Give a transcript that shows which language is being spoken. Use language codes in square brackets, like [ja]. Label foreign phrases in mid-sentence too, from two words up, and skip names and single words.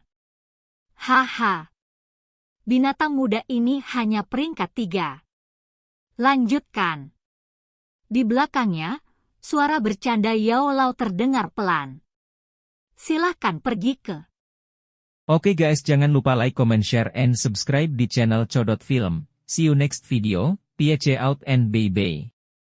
[id] Haha. Binatang muda ini hanya peringkat 3. Lanjutkan. Di belakangnya, suara bercanda Yao Lao terdengar pelan. Silahkan pergi ke. Oke guys, jangan lupa [en] like, comment, share, and subscribe [id] di channel Codot Film. [en] See you next video, peace out and bye-bye.